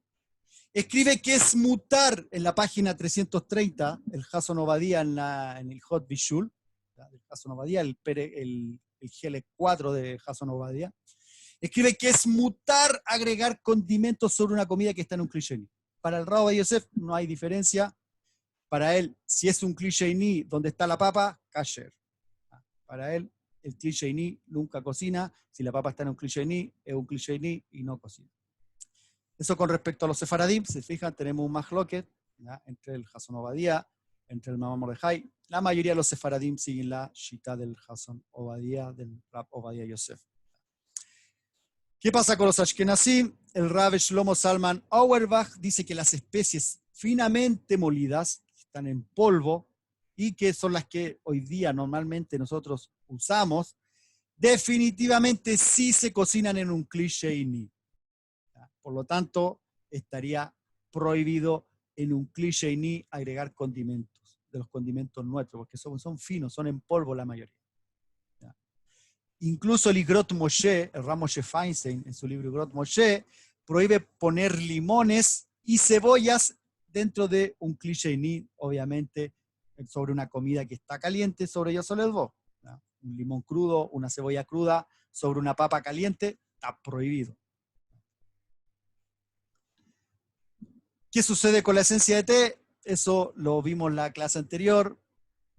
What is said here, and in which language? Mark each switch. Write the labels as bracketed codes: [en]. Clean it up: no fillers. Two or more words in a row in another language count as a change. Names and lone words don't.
[es] Escribe que es mutar en la página 330, el Hason Obadiah en el Hot Bishul, el Hason Obadiah, el GL4 de Hason Obadiah. Escribe que es mutar agregar condimentos sobre una comida que está en un [he] כלי שני. [es] Para el Rab Obadiah Yosef no hay diferencia. Para él, si es un [he] כלי שני [es] donde está la papa, kasher. Para él, el [he] כלי שני [es] nunca cocina. Si la papa está en un [he] כלי שני, [es] es un [he] כלי שני [es] y no cocina. Eso con respecto a los sefaradim. Se fijan, tenemos un machloket entre el Hason Obadiah, entre el Mamá Mordejai. La mayoría de los sefaradim siguen la shita del Hason Obadiah, del Rab Obadiah Yosef. ¿Qué pasa con los ashkenazim? El Rab Shlomo Zalman Auerbach dice que las especies finamente molidas, que están en polvo y que son las que hoy día normalmente nosotros usamos, definitivamente sí se cocinan en un kli sheini. Por lo tanto, estaría prohibido en un [he] כלי שני [es] agregar condimentos, de los condimentos nuestros, porque son finos, son en polvo la mayoría. ¿Ya? Incluso el Igrot Moshe, el Rav Moshe Feinstein, en su libro Igrot Moshe, prohíbe poner limones y cebollas dentro de un [he] כלי שני, [es] obviamente, sobre una comida que está caliente, sobre ello solo el bo. Un limón crudo, una cebolla cruda, sobre una papa caliente, está prohibido. ¿Qué sucede con la esencia de té? Eso lo vimos en la clase anterior.